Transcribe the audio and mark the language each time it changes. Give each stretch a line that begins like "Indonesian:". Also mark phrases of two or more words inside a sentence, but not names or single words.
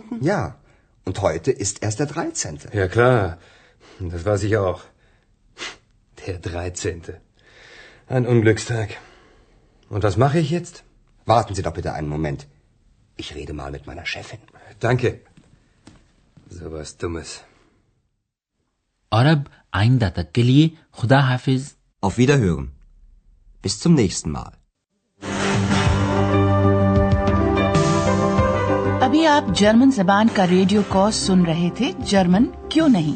German: Ja, und heute ist erst der 13. Ja, klar. Das weiß ich auch. Der 13. Ein Unglückstag. Und was mache ich jetzt? Warten Sie doch bitte einen Moment. Ich rede mal mit meiner Chefin. Danke. So was Dummes.
Urdu: اور اب آئندہ تک کے لیے خدا حافظ.
German: Auf Wiederhören. Bis zum nächsten Mal.
Urdu: ابھی آپ جرمن زبان کا
English: radio course
Urdu: سن رہے تھے، جرمن کیوں نہیں.